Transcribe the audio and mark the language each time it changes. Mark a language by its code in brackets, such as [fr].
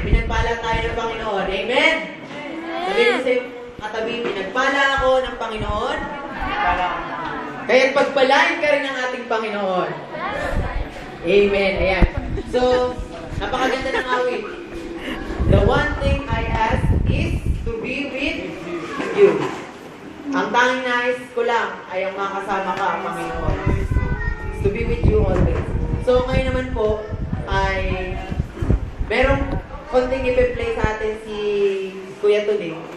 [tl] Pinagpala tayo ng Panginoon. Amen. Sabihin mo sa iyong katabi, pinagpala ako ng Panginoon. Kaya't pagpalain ka rin ng ating Panginoon. Amen. Ayan. So, napakaganda ng awit. [en] The one thing I ask is to be with you. [tl] Ang tanging nais ko lang ay ang makasama ka, Panginoon. [en] To be with you always. [tl] So ngayon naman po ay merong konting ipe-play sa atin si Kuya Tuning.